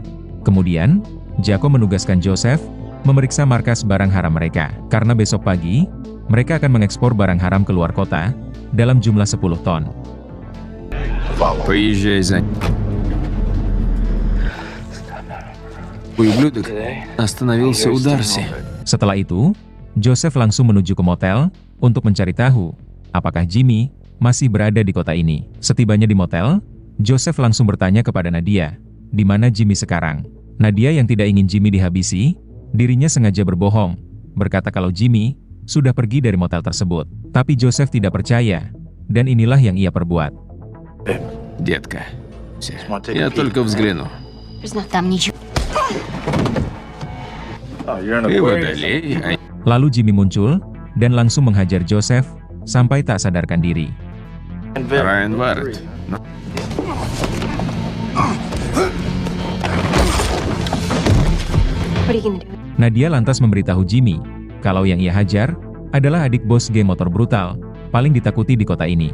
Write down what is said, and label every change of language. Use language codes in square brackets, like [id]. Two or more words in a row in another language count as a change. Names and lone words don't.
[id] Kemudian, Jacko menugaskan Joseph memeriksa markas barang haram mereka, karena besok pagi, mereka akan mengekspor barang haram keluar kota dalam jumlah 10 ton. [ru] Поезжай за... Ублюдок остановился у Дарси. [id] Setelah itu, Joseph langsung menuju ke motel untuk mencari tahu apakah Jimmy masih berada di kota ini. Setibanya di motel, Joseph langsung bertanya kepada Nadia, di mana Jimmy sekarang. Nadia yang tidak ingin Jimmy dihabisi, dirinya sengaja berbohong, berkata kalau Jimmy sudah pergi dari motel tersebut. Tapi Joseph tidak percaya, dan inilah yang ia perbuat. [ru] Детка, я только взгляну. Там ничего. Ты водолей, а [id] Lalu Jimmy muncul, dan langsung menghajar Joseph, sampai tak sadarkan diri. [ru] Райан Варретт. [id] Nadia lantas memberitahu Jimmy, kalau yang ia hajar, adalah adik bos geng motor brutal, paling ditakuti di kota ini.